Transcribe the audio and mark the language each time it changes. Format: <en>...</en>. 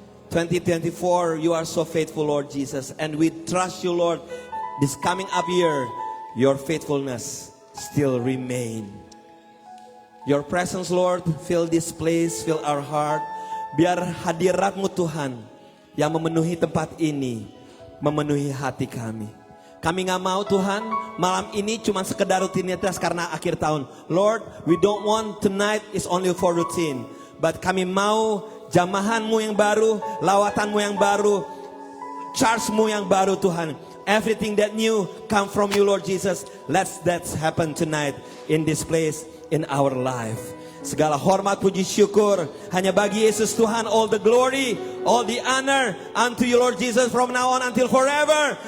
<en>2024 you are so faithful, Lord Jesus, and we trust you, Lord. This coming up year, your faithfulness still remain. Your presence, Lord, fill this place, fill our heart.</en> <id>Biar hadirat-Mu Tuhan yang memenuhi tempat ini, memenuhi hati kami. Kami gak mau Tuhan, malam ini cuma sekedar rutinitas karena akhir tahun.</id> <en>Lord, we don't want tonight is only for routine.</en> <id>But kami mau jamahan-Mu yang baru, lawatan-Mu yang baru, charge-Mu yang baru Tuhan.</id> <en>Everything that new come from you, Lord Jesus. Let that happen tonight in this place, in our life.</en> <id>Segala hormat, puji, syukur hanya bagi Yesus Tuhan.</id> <en>All the glory, all the honor unto you, Lord Jesus, from now on until forever.</en>